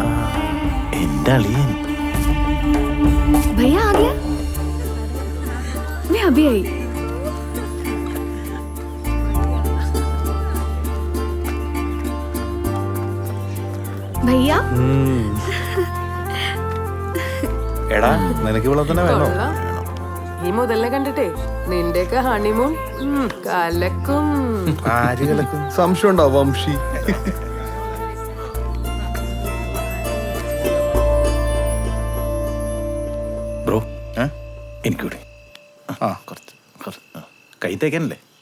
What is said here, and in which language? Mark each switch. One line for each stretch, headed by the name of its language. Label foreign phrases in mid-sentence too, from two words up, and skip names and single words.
Malayalam: എന്റെ അളിയൻ.
Hindi: भैया आ गया? मैं अभी आई. भैया
Malayalam: എടാ നിനക്ക് ഇവിടെ തന്നെ വേണോ? ഈ മുതലിനെ കണ്ടിട്ടേ നിന്റെയൊക്കെ ഹണിമൂൺ കലക്കും. ആര് കിടക്കും? സംശയം ഉണ്ടോ വംശി? ബ്രോ എനിക്കൂടെ കുറച്ച് കൈ തേക്കാനല്ലേ?